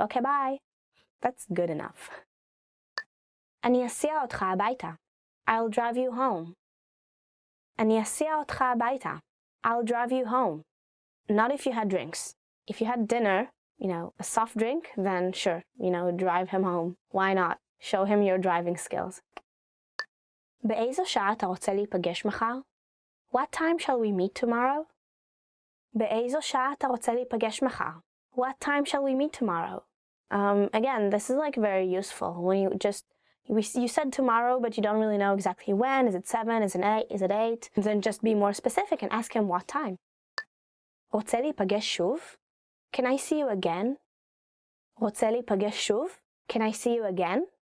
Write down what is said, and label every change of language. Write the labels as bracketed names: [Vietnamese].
[English] Okay, bye. That's good enough. [Hebrew] אני אסיע אותך הביתה. [English] I'll drive you home. [Hebrew] אני אסיע אותך הביתה. [English] I'll drive you home. Not if you had drinks. If you had dinner, a soft drink, then sure, drive him home. Why not? Show him your driving skills. [Hebrew] באיזו שעה אתה רוצה להיפגש מחר? [English] What time shall we meet tomorrow? [Hebrew] באיזו שעה אתה רוצה להיפגש מחר? [English] What time shall we meet tomorrow? Again, this is like very useful when you said tomorrow, but you don't really know exactly when. Is it 7? Is it 8? Is it 8? Then just be more specific and ask him what time. [Hebrew] רוצה להיפגש שוב? [English] Can I see you again? רוצה להיפגש שוב? Can I see you again?